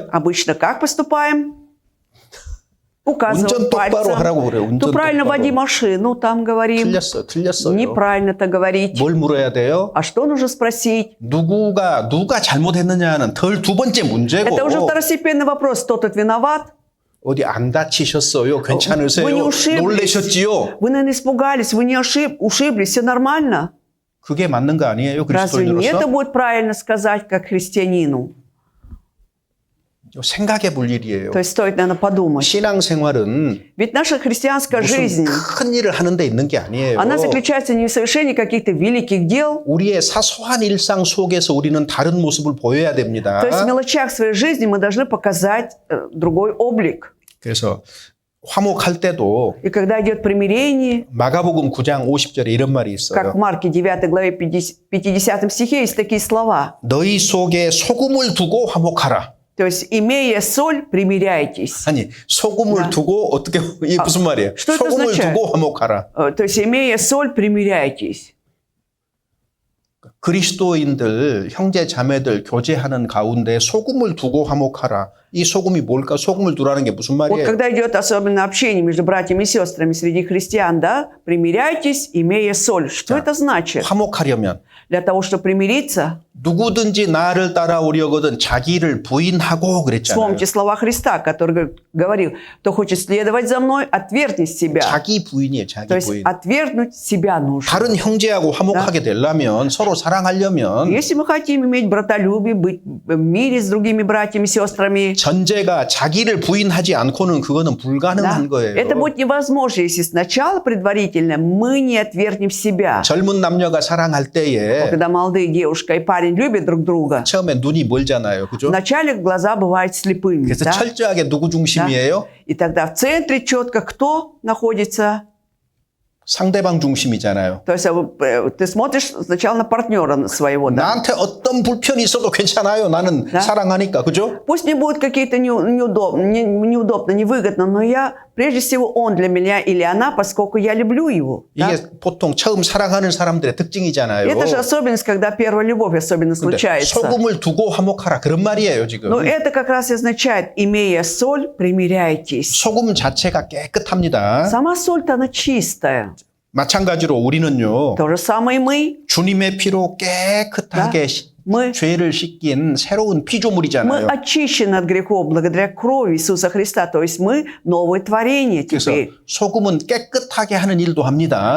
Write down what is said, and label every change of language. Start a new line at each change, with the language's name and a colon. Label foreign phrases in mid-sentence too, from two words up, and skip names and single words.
Russian: Обычно как поступаем? Указываем
Korean: 운전 똑바로 하라고
Russian: пальцем.
Korean: 그래요. 운전
Russian: Ну, правильно
Korean: 똑바로.
Russian: води машину, там говорим.
Korean: 틀렸어요.
Russian: Неправильно-то говорить.
Korean: 뭘 물어야 돼요?
Russian: А что нужно спросить?
Korean: 누가 잘못했느냐는 덜 두 번째 문제고
Russian: Это уже второстепенный вопрос. Кто тут виноват?
Korean: 어디 안 다치셨어요? 괜찮으세요?
Russian: Вы не ушиблись?
Korean: 놀라셨지요?
Russian: Вы, наверное, испугались, вы не ушиблись, все нормально.
Korean: 그게 맞는 거 아니에요?
Russian: Разве не это
Korean: 그리스도인으로서?
Russian: будет правильно сказать, как христианину?
Korean: 생각해 볼 일이에요.
Russian: То есть стоит, наверное, подумать.
Korean: 신앙생활은
Russian: Ведь наша христианская
Korean: 무슨
Russian: жизнь,
Korean: 큰 일을 하는 데 있는 게 아니에요.
Russian: она заключается не в совершении каких-то великих дел,
Korean: 우리의 사소한 일상 속에서 우리는 다른 모습을 보여야 됩니다.
Russian: то есть в мелочах своей жизни мы должны показать другой облик.
Korean: 그래서 화목할 때도
Russian: И когда идет примирение,
Korean: 마가복음 9장 50절에 이런 말이
Russian: как
Korean: 있어요.
Russian: в Марке 9 главе 50 стихе есть такие слова.
Korean: 너희 속에 소금을 두고 화목하라.
Russian: То есть, имея соль, примиряйтесь.
Korean: 아니 소금을 나. 두고 어떻게 이게 무슨 말이에요?
Russian: что это
Korean: 소금을
Russian: означает?
Korean: 두고 화목하라.
Russian: То есть, имея соль, примиряйтесь.
Korean: 그리스도인들 형제 자매들 교제하는 가운데 소금을 두고 화목하라. 이 소금이 뭘까? 소금을 두라는 게 무슨
Russian: Вот
Korean: 말이에요?
Russian: когда идет особенно общение между братьями и сестрами среди христиан, да, примиряйтесь, имея соль. Что это значит?
Korean: 화목하려면
Russian: Для того, чтобы примириться,
Korean: 누구든지 나를 따라오려거든 자기를 부인하고 그랬잖아요.
Russian: вспомните слова Христа, который говорил, кто хочет следовать за мной, отвергни себя.
Korean: 자기 부인이에요. 자기
Russian: То есть
Korean: 부인.
Russian: отвергнуть себя нужно.
Korean: 다른 형제하고 화목하게 되려면 서로 사랑하려면
Russian: Если мы хотим иметь братолюбие, быть в мире с другими братьями и сестрами,
Korean: 전제가 자기를 부인하지 않고는 그거는
Russian: да,
Korean: 불가능한 거예요.
Russian: это будет невозможно, если сначала предварительно мы не отвергнем себя.
Korean: 젊은 남녀가 사랑할 때에
Russian: Когда молодые девушка и парень любят друг друга,
Korean: 처음에 눈이 멀잖아요. 그죠?
Russian: вначале глаза бывают слепыми.
Korean: 그래서
Russian: Да?
Korean: 철저하게 누구 중심이에요?
Russian: И тогда в центре четко кто находится.
Korean: 상대방 중심이잖아요.
Russian: То есть ты смотришь сначала на партнера своего. Да?
Korean: 나한테 어떤 불편이 있어도 괜찮아요. 나는
Russian: Да.
Korean: 사랑하니까. 그죠?
Russian: Пусть мне будет какие-то неудобно, невыгодно, но я, прежде всего, он для меня или она, поскольку я люблю его. Да?
Korean: 이게 보통 처음 사랑하는 사람들의 특징이잖아요.
Russian: Это же особенность, когда первая любовь особенно
Korean: 근데
Russian: случается.
Korean: 소금을 두고 화목하라. 그런 말이에요, 지금.
Russian: Но это как раз и означает, имея соль, примиряйтесь.
Korean: 소금 자체가 깨끗합니다.
Russian: Сама соль-то она чистая.
Korean: 마찬가지로 우리는요.
Russian: То же самое мы.
Korean: 주님의 피로 깨끗하게
Russian: Мы
Korean: 죄를 씻긴 새로운
Russian: Мы
Korean: 피조물이잖아요.
Russian: очищены от грехов благодаря крови Иисуса Христа. То есть мы новое творение
Korean: 그래서
Russian: теперь.
Korean: 소금은 깨끗하게 하는 일도 합니다.